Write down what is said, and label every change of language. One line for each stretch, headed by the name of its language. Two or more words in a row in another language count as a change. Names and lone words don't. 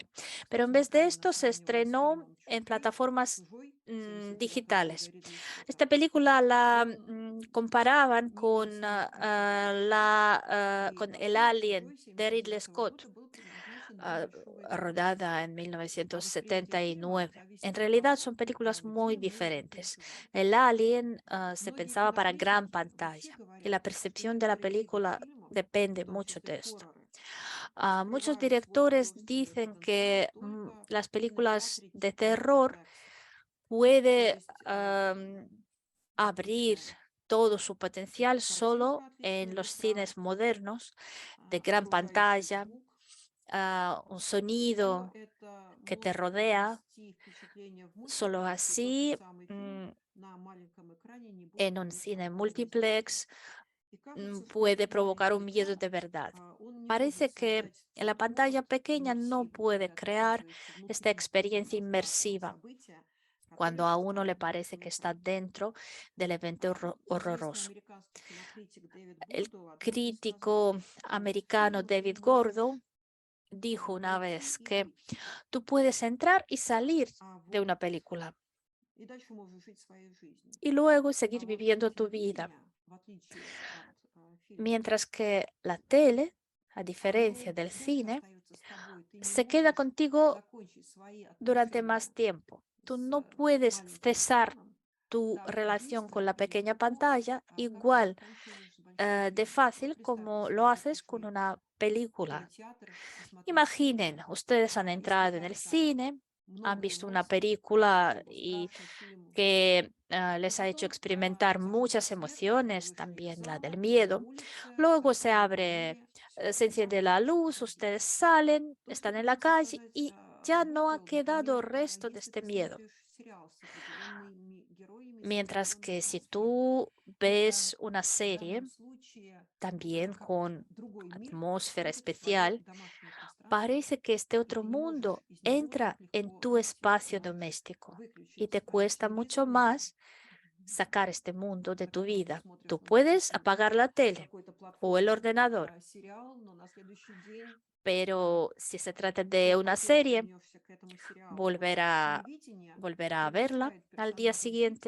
Spanish: 2020. Pero en vez de
Russian: целенаправленно
Spanish: esto se
Russian: сравнивали с
Spanish: estrenó
Russian: фильмом
Spanish: en
Russian: «Чужой»,
Spanish: plataformas
Russian: «Чужой»
Spanish: digitales.
Russian: 1985 Ридли Скотта,
Spanish: Esta película la
Russian: он
Spanish: comparaban
Russian: не имел
Spanish: con,
Russian: сильных критиков.
Spanish: con
Russian: И
Spanish: El
Russian: вообще
Spanish: Alien
Russian: «Чужой»
Spanish: de Ridley
Russian: 1979
Spanish: Scott,
Russian: года был предназначен для большого экрана.
Spanish: rodada en
Russian: А восприятие фильма
Spanish: 1979. En
Russian: зависит от
Spanish: realidad
Russian: того,
Spanish: son películas muy
Russian: где мы это
Spanish: diferentes.
Russian: переживаем.
Spanish: El Alien se
Russian: Многие
Spanish: pensaba para gran
Russian: кинокритики вообще
Spanish: pantalla y la
Russian: говорят, что
Spanish: percepción de la
Russian: некоторые типы
Spanish: película
Russian: фильмов, в
Spanish: depende
Russian: том
Spanish: mucho
Russian: числе
Spanish: de esto.
Russian: хорроры,
Spanish: Muchos
Russian: раскрывают свой
Spanish: directores
Russian: художественный
Spanish: dicen
Russian: потенциал
Spanish: que
Russian: только
Spanish: las
Russian: в
Spanish: películas
Russian: кинотеатре
Spanish: de
Russian: типа
Spanish: terror
Russian: IMAX. То
Spanish: puede
Russian: есть
Spanish: abrir todo su potencial
Russian: картинка
Spanish: solo en
Russian: отличная в
Spanish: los
Russian: ушах,
Spanish: cines modernos de gran
Russian: окружающий
Spanish: pantalla,
Russian: звук.
Spanish: un
Russian: Все
Spanish: sonido
Russian: это
Spanish: que te
Russian: может
Spanish: rodea.
Russian: привнести впечатление в мысль,
Spanish: Solo
Russian: что тот же
Spanish: así,
Russian: самый фильм на маленьком экране не будет
Spanish: en un
Russian: произвещать
Spanish: cine
Russian: такое воздействие.
Spanish: multiplex,
Russian: И кажется, что
Spanish: puede
Russian: этот
Spanish: provocar
Russian: маленький
Spanish: un miedo
Russian: экран,
Spanish: de verdad.
Russian: он не может
Spanish: Parece que
Russian: создать
Spanish: en la
Russian: тот
Spanish: pantalla
Russian: опыт
Spanish: pequeña no
Russian: иммерсивный,
Spanish: puede
Russian: когда ты
Spanish: crear
Russian: оказываешься
Spanish: esta
Russian: внутри
Spanish: experiencia
Russian: страшного
Spanish: inmersiva
Russian: события, которое
Spanish: cuando a uno le
Russian: создали на
Spanish: parece
Russian: большом
Spanish: que está
Russian: экране.
Spanish: dentro del evento
Russian: Известный
Spanish: horroroso.
Russian: американский кинокритик Дэвид
Spanish: El
Russian: Гордо однажды сказал,
Spanish: crítico
Russian: что в
Spanish: americano
Russian: фильмах ты
Spanish: David Gordo
Russian: можешь
Spanish: dijo una
Russian: войти
Spanish: vez
Russian: и
Spanish: que
Russian: выйти,
Spanish: tú puedes entrar y salir
Russian: а
Spanish: de
Russian: вот
Spanish: una película
Russian: и дальше можешь жить своей жизнью.
Spanish: y luego
Russian: А
Spanish: seguir
Russian: вот
Spanish: viviendo tu vida.
Russian: телевидение, в отличие от фильмов,
Spanish: Mientras que la tele, a diferencia
Russian: оно
Spanish: del
Russian: дольше
Spanish: cine,
Russian: остается с тобой. Ты не
Spanish: se queda
Russian: можешь
Spanish: contigo
Russian: закончить свои
Spanish: durante más
Russian: отношения
Spanish: tiempo. Tú
Russian: с
Spanish: no puedes
Russian: маленьким
Spanish: cesar
Russian: экраном
Spanish: tu
Russian: так
Spanish: relación con
Russian: быстро
Spanish: la
Russian: и
Spanish: pequeña
Russian: легко,
Spanish: pantalla
Russian: как ты
Spanish: igual
Russian: заканчиваешь с большим
Spanish: de
Russian: фильмом. Вот
Spanish: fácil
Russian: представьте
Spanish: como
Russian: себе,
Spanish: lo
Russian: вы
Spanish: haces con
Russian: пришли
Spanish: una
Russian: в
Spanish: película.
Russian: кинотеатр посмотреть фильм
Spanish: Imaginen, ustedes han
Russian: и
Spanish: entrado en el
Russian: сказали там
Spanish: cine, han
Russian: много
Spanish: visto una
Russian: эмоций,
Spanish: película
Russian: что
Spanish: y
Russian: страшный фильм,
Spanish: que
Russian: но
Spanish: les ha hecho
Russian: потом
Spanish: experimentar
Russian: зажгли
Spanish: muchas
Russian: свет, вы
Spanish: emociones,
Russian: вышли из
Spanish: también la del
Russian: зала, и на
Spanish: miedo.
Russian: улице
Spanish: Luego se
Russian: открыли
Spanish: abre,
Russian: двери, все
Spanish: se enciende la
Russian: поменялось
Spanish: luz, ustedes
Russian: радикально.
Spanish: salen,
Russian: То, что
Spanish: están en la
Russian: пытался
Spanish: calle
Russian: сказать
Spanish: y ya no ha
Russian: Гордо,
Spanish: quedado
Russian: например,
Spanish: resto de
Russian: если
Spanish: este
Russian: ты
Spanish: miedo.
Russian: смотришь сериал с определенными героями, с
Spanish: Mientras
Russian: определенной
Spanish: que si
Russian: атмосферой,
Spanish: tú
Russian: это
Spanish: ves una
Russian: в данном
Spanish: serie
Russian: случае
Spanish: también
Russian: как
Spanish: con
Russian: другой мир,
Spanish: atmósfera
Russian: это твое
Spanish: especial,
Russian: домашнее пространство.
Spanish: parece que este otro mundo entra en tu espacio doméstico y te cuesta mucho más sacar este mundo de tu vida. Tú puedes apagar la tele o el ordenador, pero si se trata de una serie, volver a, volver a verla al día siguiente.